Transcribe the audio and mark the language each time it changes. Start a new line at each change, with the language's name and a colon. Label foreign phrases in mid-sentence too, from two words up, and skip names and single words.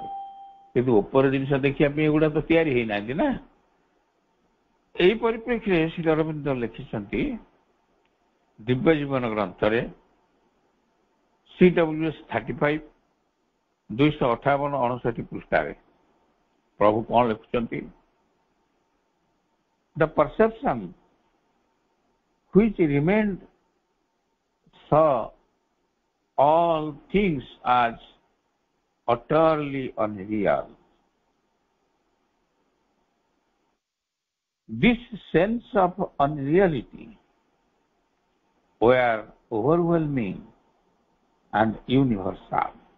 Odia: କିନ୍ତୁ ଉପର ଜିନିଷ ଦେଖିବା ପାଇଁ ଏଗୁଡା ତ ତିଆରି ହେଇନାହାନ୍ତି ନା। ଏହି ପରିପ୍ରେକ୍ଷୀରେ ଶ୍ରୀ ଅରବିନ୍ଦ ଲେଖିଛନ୍ତି ଦିବ୍ୟ ଜୀବନ ଗ୍ରନ୍ଥରେ CWS 35 258-59 ପୃଷ୍ଠାରେ ପ୍ରଭୁ କଣ ଲେଖୁଛନ୍ତି?
English: The perception which remained saw all things as utterly unreal. This sense of unreality were overwhelming and universal.